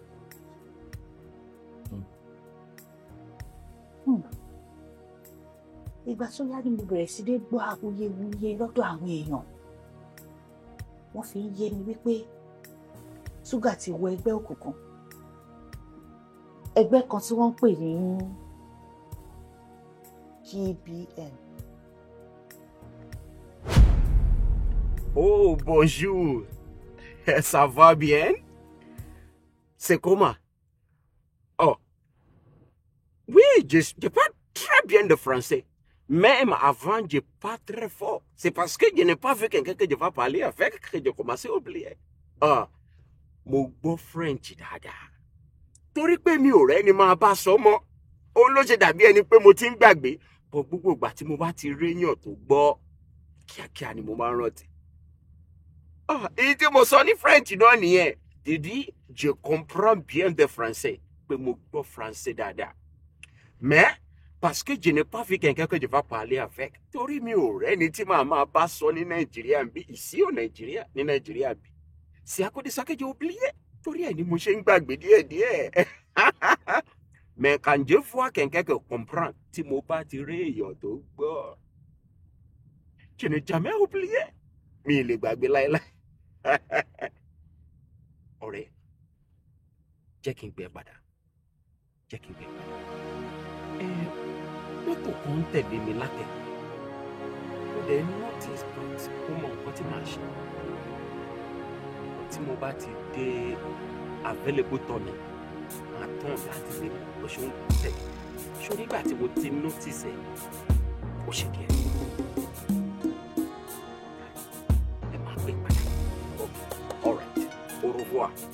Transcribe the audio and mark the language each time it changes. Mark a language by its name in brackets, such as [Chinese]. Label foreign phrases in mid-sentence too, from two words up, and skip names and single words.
[Yoruba] Ìgbà tó yá ni mo bẹ̀rẹ̀ sí dé gbọ́ awuyewuye lọ́dọ̀ àwọn èèyàn. Wọ́n fi ń yé mi wípé Sugar ti wọ ẹgbẹ́ òkùnkùn. Ẹgbẹ́ kan tí wọ́n ń pè ní GBN. [French] Oh, bonjour. Ça va bien? C'est comment? Oh. Oui, je parle très bien de français. Même avant, je parle très fort. C'est parce que je n'ai pas vu quelqu'un que je vais parler avec que je commence à oublier. [Yoruba] Ah, mo gbọ́ French dáadáa. Torí pé mi ò rẹ́ni máa bá sọ mọ́. Òun ló ṣe dàbí ẹni pé mo ti ń gbàgbé. Bọ̀ gbogbo ìgbà tí mo bá ti réyàn tó gbọ́, kíákíá ni mo máa ń rántí. Ah, èyí tí mo sọ ní French náà nìyẹn. [French] Didi, je comprends bien de français. [Yoruba] Pé mo gbọ́ français dáadáa. [French] Mais, parce que je n'ai pas vu quelqu'un que je vais parler avec. [Yoruba] Torí mi ò rẹ́ni tí màá máa bá sọ ní Nàìjíríà bí, [French] ici au Nigeria, [Yoruba] ní Nàìjíríà bí. [French] C'est à cause de ça que j'ai oublié. [Yoruba] Torí ẹ̀ ni mo ṣe ń gbàgbé díẹ̀díẹ̀. [French] Mais quand je vois quelqu'un qui comprend, [Yoruba] tí mo bá ti rí èèyàn tó gbọ́, [French] je n'ai jamais oublié. [Yoruba] Mi lè gbàgbé láéláé. Ọ̀rẹ́, jẹ́ kí n gbé padà. Jẹ́ kí n gbé padà. Mọ́tò kan ń tẹ̀lé mi látẹ̀. Ó dẹ̀ [English] notice but [Yoruba] ó mọ nǹkan tí màá ṣe. Tí mo bá ti dé [English] available tunnel, [Yoruba] màá tán láti lè mọ̀ bó ṣe ń tẹ̀. Ṣó nígbà tí mo ti notice ẹ̀, ó ṣe kí ẹ. Ẹ máa gbé padà. [English] All right, [French] au revoir.